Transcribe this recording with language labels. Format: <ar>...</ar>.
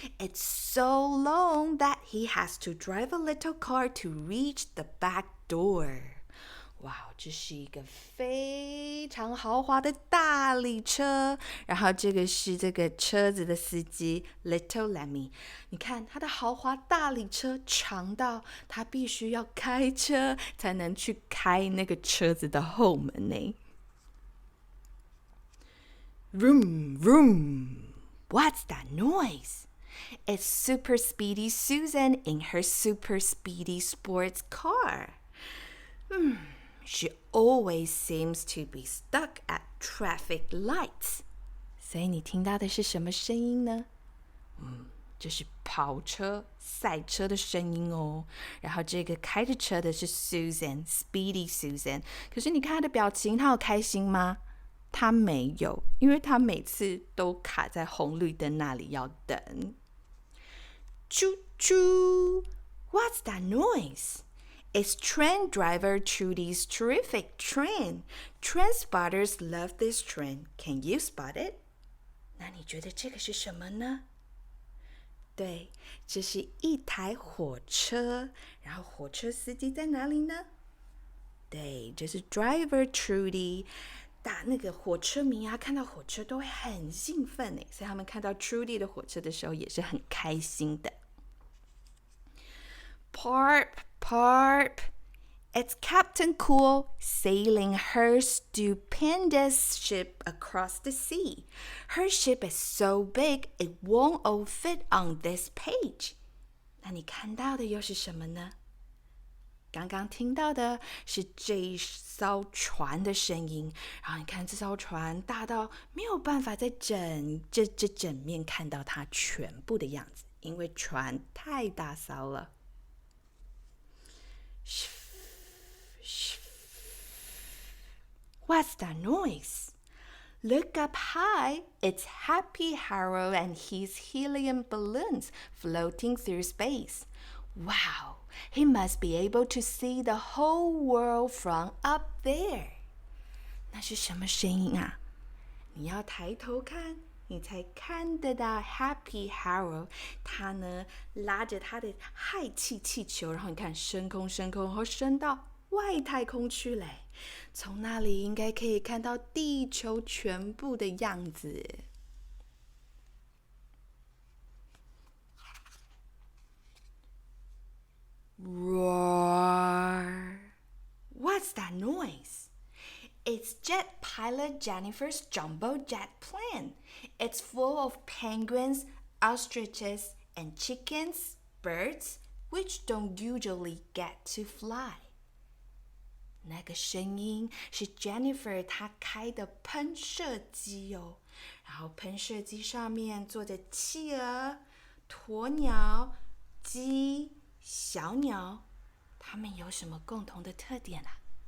<en>It's so long that he has to drive a little car to reach the back door.</en> <zh>哇，这是一个非常豪华的大礼车，然后这个是这个车子的司机 Little Lemmy。你看他的豪华大礼车长到他必须要开车才能去开那个车子的后门呢。</zh> <en>Vroom, vroom. What's that noise? It's Super Speedy Susan in her Super Speedy sports car. She always seems to be stuck at traffic lights.</en> <zh>所以你听到的是什么声音呢？这是跑车、赛车的声音哦。然后这个开着车的是 Susan, Speedy Susan。可是你看她的表情，她有开心吗？他没有，因为他每次都卡在红绿灯那里要等。</zh> <en>Choo choo! What's that noise? It's train driver Trudy's terrific train. Train spotters love this train. Can you spot it?</en> <zh>那你觉得这个是什么呢？对，这是一台火车。然后火车司机在哪里呢？对，这是 driver Trudy。打那个火车迷啊，看到火车都会很兴奋耶，所以他们看到 Trudy 的火车的时候也是很开心的。</zh> <en>Parp, parp, it's Captain Cool sailing her stupendous ship across the sea. Her ship is so big it won't all fit on this page.</en> <zh>那你看到的又是什么呢？刚刚听到的是这一艘船的声音，然后你看这艘船大到没有办法在这整面看到它全部的样子，因为船太大艘了。</zh> <en>What's that noise? Look up high. It's Happy Harrow and his helium balloons floating through space. Wow, he must be able to see the whole world from up there.</en> <zh>那是什么声音啊？你要抬头看，你才看得到 Happy Harrow。他呢拉着他的氦气气球，然后你看升空，然后升到外太空去嘞。从那里应该可以看到地球全部的样子。</zh> <en>Roar! What's that noise? It's jet pilot Jennifer's jumbo jet plane. It's full of penguins, ostriches, and chickens, birds, which don't usually get to fly.</en> <zh>那个声音是 Jennifer 她开的喷射机哦，然后喷射机上面坐着企鹅、鸵鸟、鸡、小鸟，它们有什么共同的特点啊？</zh>